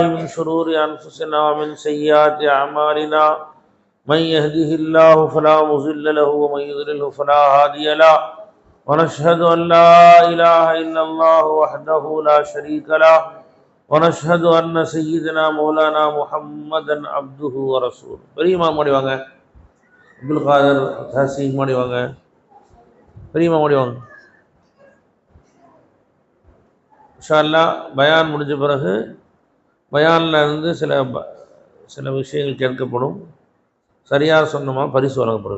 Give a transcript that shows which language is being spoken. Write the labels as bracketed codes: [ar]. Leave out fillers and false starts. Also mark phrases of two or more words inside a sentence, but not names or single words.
[ar] من شرور أنفسنا ومن سيئات أعمالنا من يهده الله فلا مضل له ومن يضلل فلا هادي له ونشهد أن لا إله إلا الله وحده لا شريك له ونشهد أن سيدنا مولانا محمدا عبده ورسوله. [ta] பெரியமா மோடி வாங்க, அப்துல் காதர் ஹசீம் மோடி வாங்க, பெரியமா மோடி வாங்க. [ar] إن شاء الله [ta] பயான் முடிஞ்ச பிறகு பயானில் இருந்து சில விஷயங்கள் கேட்கப்படும். சரியாக சொன்னோமா பரிசு வழங்கப்படும்.